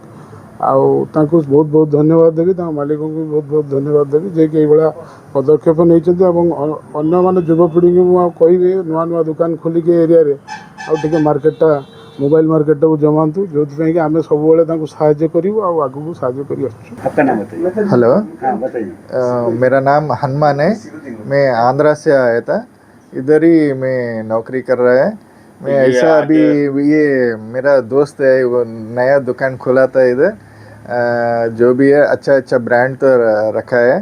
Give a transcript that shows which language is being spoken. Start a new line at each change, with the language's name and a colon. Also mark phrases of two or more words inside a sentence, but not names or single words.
Odia: ଆଉ ତାଙ୍କୁ ବହୁତ ବହୁତ ଧନ୍ୟବାଦ ଦେବି, ତାଙ୍କ ମାଲିକଙ୍କୁ ବି ବହୁତ ବହୁତ ଧନ୍ୟବାଦ ଦେବି ଯିଏକି ଏଇଭଳିଆ ପଦକ୍ଷେପ ନେଇଛନ୍ତି। ଏବଂ ଅନ୍ୟମାନେ ଯୁବପିଢ଼ିଙ୍କୁ ମୁଁ ଆଉ କହିବି ନୂଆ ନୂଆ ଦୋକାନ ଖୋଲିକି ଏରିଆରେ ଆଉ ଟିକେ ମୋବାଇଲ ମାର୍କେଟଟାକୁ ଜମାନ୍ତୁ, ଯେଉଁଥିପାଇଁ କି ଆମେ ସବୁବେଳେ ତାଙ୍କୁ ସାହାଯ୍ୟ କରିବୁ ଆଉ ଆଗକୁ ସାହାଯ୍ୟ କରି ଆସୁଛୁ।
Hindi: हेलो, मेरा नाम हनुमान है। मैं आंध्रा से आया था, इधर ही मैं नौकरी कर रहा है। मैं ऐसा अभी ये मेरा दोस्त है, वो नया दुकान खोला था इधर। जो भी है अच्छा अच्छा ब्रांड तो रखा है।